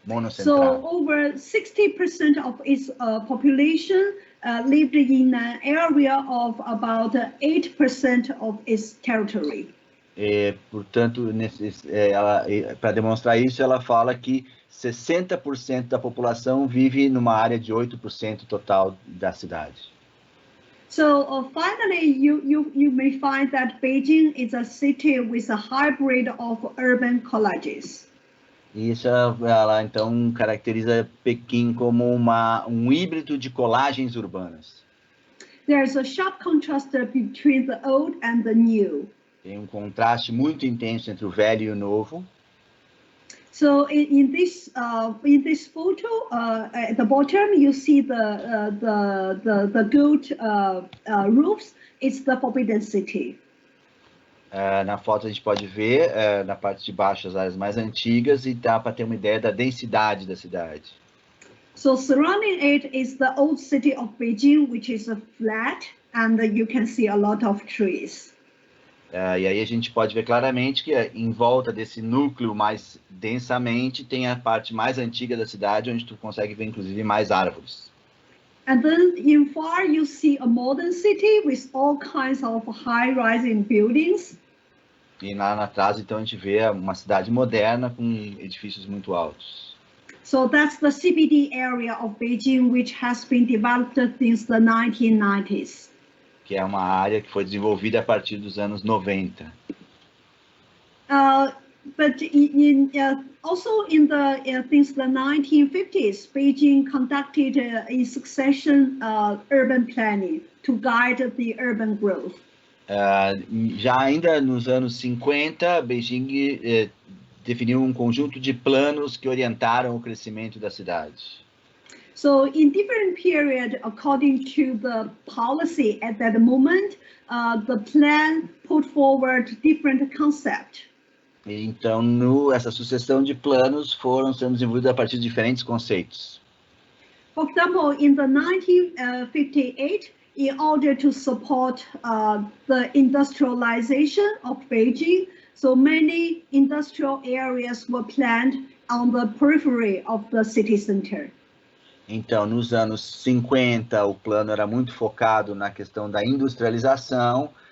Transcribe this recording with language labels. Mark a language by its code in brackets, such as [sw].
[en] So over 60% of its population lived in an area of about 8% of its territory. [pt] Portanto, para demonstrar isso, ela fala que 60% da população vive numa área de 8% total da cidade. [en] So finally, you may find that Beijing is a city with a hybrid of urban collages. [pt] Isso ela então caracteriza Pequim como um híbrido de colagens urbanas. [en] There's a sharp contrast between the old and the new. [pt] Tem um contraste muito intenso entre o velho e o novo. [en] So in this photo, at the bottom you see the gold roofs. It's the Forbidden City. [pt] Na foto a gente pode ver na parte de baixo as áreas mais antigas e dá para ter uma ideia da densidade da cidade. [en] So surrounding it is the old city of Beijing, which is flat, and you can see a lot of trees. [pt] E aí a gente pode ver claramente que em volta desse núcleo mais densamente tem a parte mais antiga da cidade, onde tu consegue ver inclusive mais árvores. [en] And then in far you see a modern city with all kinds of high-rising buildings. [pt] E lá atrás então a gente vê uma cidade moderna com edifícios muito altos. [en] So that's the CBD area of Beijing, which has been developed since the 1990s. [pt] Que é uma área que foi desenvolvida a partir dos anos 90. [en] But also since the 1950s, Beijing conducted a succession urban planning to guide the urban growth. [pt] Já ainda nos anos 50, Beijing definiu um conjunto de planos que orientaram o crescimento da cidade. [en] So in different period, according to the policy at that moment, the plan put forward different concepts. [pt] Então, essa sucessão de planos foram sendo desenvolvidos a partir de diferentes conceitos. [en] For example, in the 1958, in order to support the industrialization of Beijing, so many industrial areas were planned on the periphery of the city center. [pt] Então, nos anos 50, o plano era muito focado na questão da industrialização.